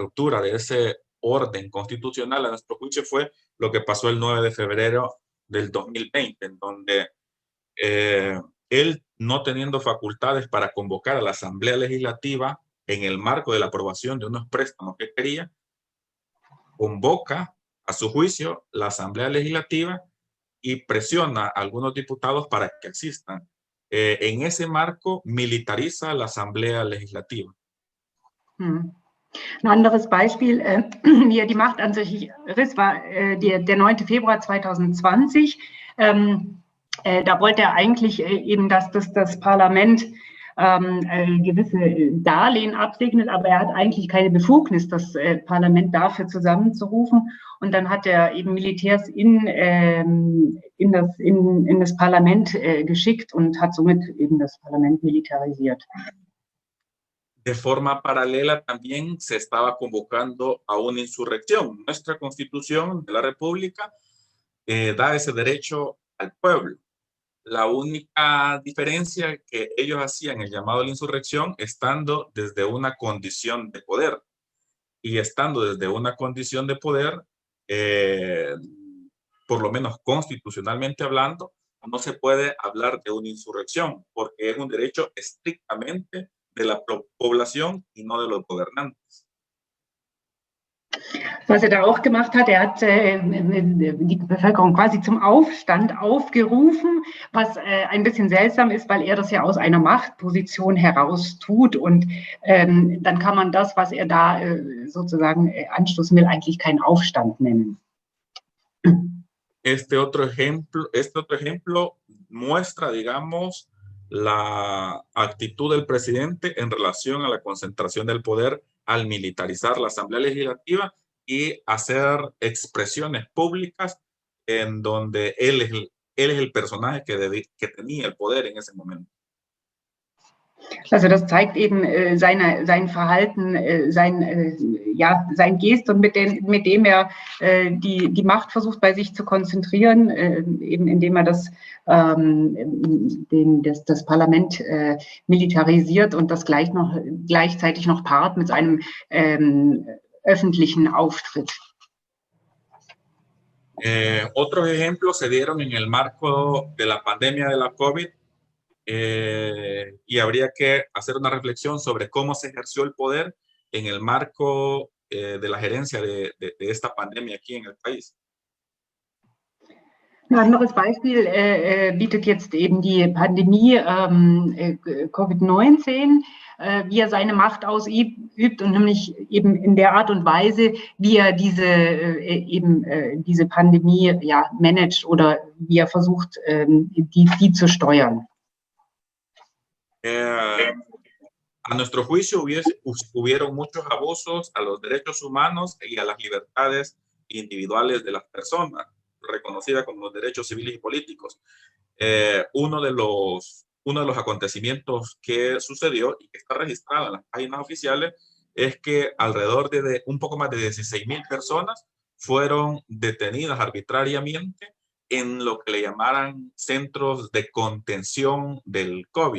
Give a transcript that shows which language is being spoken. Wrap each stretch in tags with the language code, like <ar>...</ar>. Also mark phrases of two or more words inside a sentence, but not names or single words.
<es>ruptura de ese orden constitucional a nuestro juicio fue lo que pasó el 9 de febrero del 2020, en donde él, no teniendo facultades para convocar a la Asamblea Legislativa en el marco de la aprobación de unos préstamos que quería, convoca a su juicio la Asamblea Legislativa y presiona a algunos diputados para que asistan. En ese marco militariza la Asamblea Legislativa.</es> <de>Ein anderes Beispiel, wie die Macht an sich riss, war der 9. Februar 2020. Da wollte er eigentlich eben, dass das Parlament gewisse Darlehen absegnet, aber er hat eigentlich keine Befugnis, das Parlament dafür zusammenzurufen. Und dann hat er eben Militärs in das Parlament geschickt und hat somit eben das Parlament militarisiert.</de> <es>De forma paralela también se estaba convocando a una insurrección. Nuestra Constitución de la República da ese derecho al pueblo. La única diferencia que ellos hacían el llamado a la insurrección estando desde una condición de poder. Y estando desde una condición de poder, por lo menos constitucionalmente hablando, no se puede hablar de una insurrección, porque es un derecho estrictamente de la población y no de los gobernantes.</es> <de>Was er da auch gemacht hat, er hat die Bevölkerung quasi zum Aufstand aufgerufen, was ein bisschen seltsam ist, weil er das ja aus einer Machtposition heraus tut und dann kann man das, was er da sozusagen anstoßen will, eigentlich keinen Aufstand nennen.</de> <es>Este otro ejemplo muestra, digamos, la actitud del presidente en relación a la concentración del poder al militarizar la Asamblea Legislativa y hacer expresiones públicas en donde él es el personaje que tenía el poder en ese momento.</es> <de>Also das zeigt eben sein Verhalten, sein Gest und mit dem er die Macht versucht bei sich zu konzentrieren, eben indem er das Parlament militarisiert und das gleichzeitig noch paart mit einem öffentlichen Auftritt.</de> <es>Otros ejemplos se dieron en el marco de la pandemia de la COVID. Y habría que hacer una reflexión sobre cómo se ejerció el poder en el marco de la gerencia de esta pandemia aquí en el país.</es> <de>Ein anderes Beispiel bietet jetzt eben die Pandemie Covid-19, wie er seine Macht ausübt und nämlich eben in der Art und Weise, wie er diese Pandemie managt oder wie er versucht, die zu steuern.</de> <es>A nuestro juicio hubieron muchos abusos a los derechos humanos y a las libertades individuales de las personas, reconocidas como los derechos civiles y políticos. Uno de los acontecimientos que sucedió y que está registrado en las páginas oficiales es que alrededor de un poco más de 16,000 personas fueron detenidas arbitrariamente en lo que le llamaran centros de contención del COVID.</es>